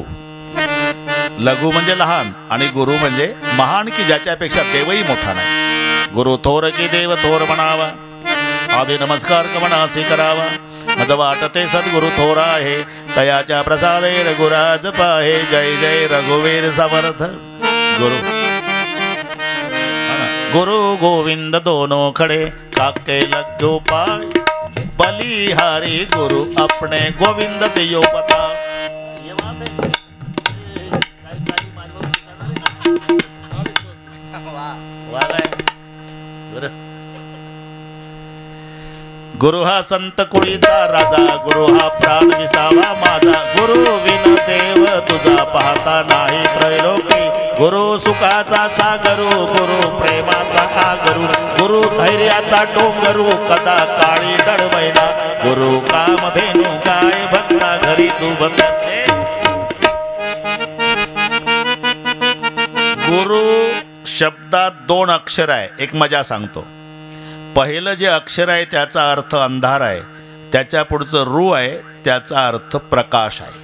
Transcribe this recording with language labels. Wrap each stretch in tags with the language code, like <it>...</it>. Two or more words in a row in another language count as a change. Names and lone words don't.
<mr>लघु म्हणजे लहान आणि गुरु म्हणजे महान, की ज्याच्यापेक्षा देवही मोठा नाही. गुरु थोर की देव थोर म्हणावा, आधी नमस्कार कमनासी करावा. मज वाटते सद्गुरु थोरा आहे, तयाच्या प्रसादे रघुराज पाहे. जय जय रघुवीर समर्थ.</mr> <hi>गुरु गुरु गोविंद दोनों खड़े, काके लग्यो पाए. बलिहारी गुरु अपने गोविंद दियो पता.</hi> <mr>गुरु हा संत कुळीचा राजा, गुरु हा प्राण विसावा माझा. गुरु विन देव तुझा पाहता नाही त्रैलोकी. गुरु सुखाचा सागरू, गुरु प्रेमाचा आगरू. गुरु धैर्याचा डोंगरू, कदा काळी डळवैना. गुरु कामधेनु गाय भक्ता घरी तू बसले. गुरु शब्दात 2 अक्षर आहे. एक मजा सांगतो. पहिलं जे अक्षर आहे त्याचा अर्थ अंधार आहे, त्याच्या पुढचं रू आहे त्याचा अर्थ प्रकाश आहे.</mr>